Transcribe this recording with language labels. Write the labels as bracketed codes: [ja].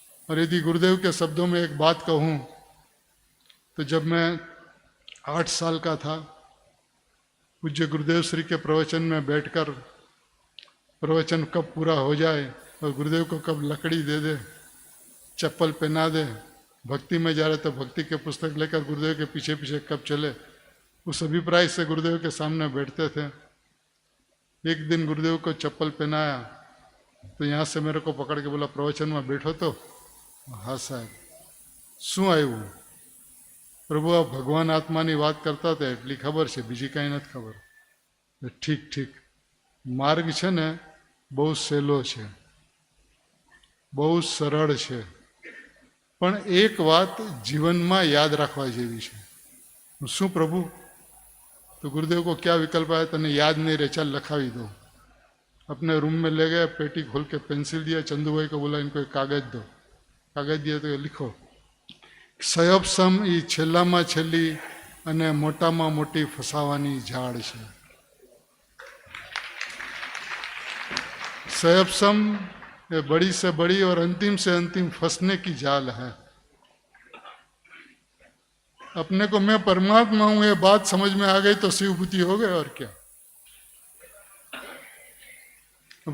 [hi] और यदि गुरुदेव के शब्दों में एक बात कहूं तो जब मैं 8 साल का था, पूज्य गुरुदेव श्री के प्रवचन में बैठकर प्रवचन कब पूरा हो जाए और गुरुदेव को कब लकड़ी दे दे, चप्पल पहना दे, भक्ति में जा रहे तो भक्ति के पुस्तक लेकर गुरुदेव के पीछे पीछे कब चले, उस अभिप्राय से गुरुदेव के सामने बैठते थे। एक दिन गुरुदेव को चप्पल पहनाया तो यहाँ से मेरे को पकड़ के बोला प्रवचन में बैठो। तो हाँ साहब, [gu] શું આવ્યું પ્રભુ, આ ભગવાન આત્માની વાત કરતા હતા એટલી ખબર છે, બીજી કાંઈ નથી ખબર। ઠીક ઠીક, માર્ગ છે ને બહુ સહેલો છે, બહુ સરળ છે, પણ એક વાત જીવનમાં યાદ રાખવા જેવી છે। શું પ્રભુ? [hi] तो गुरुदेव को क्या विकल्प आया, [gu] तने याद नहीं रहे, चल लखावी दो। [hi] अपने रूम में ले गए, पेटी खोल के पेंसिल दिया, चंदू भाई को बोला इनको एक कागज दो। कागज दिया तो लिखो, [gu] સયબ સમ એ છેલ્લામાં છેલ્લી અને મોટામાં મોટી ફસાવાની ઝાડ છે। [hi] સયબ સમ ये बड़ी से बड़ी और अंतिम से अंतिम फंसने की जाल है। अपने को मैं परमात्मा हूं ये बात समझ में आ गई तो शिवभूति हो गए, और क्या।